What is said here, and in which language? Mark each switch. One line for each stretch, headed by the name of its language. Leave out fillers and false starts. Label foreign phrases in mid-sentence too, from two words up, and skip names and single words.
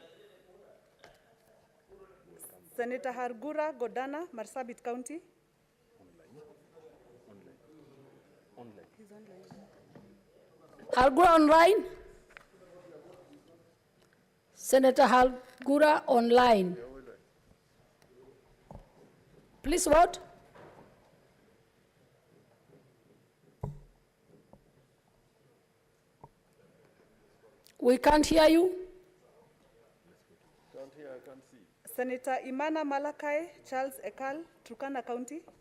English: Senator Hargura Godana, Marsabit County. Hargura online. Senator Hargura online. Please vote. We can't hear you. Can't hear, I can't see. Senator Imana Malakai, Charles Ekal, Turkana County.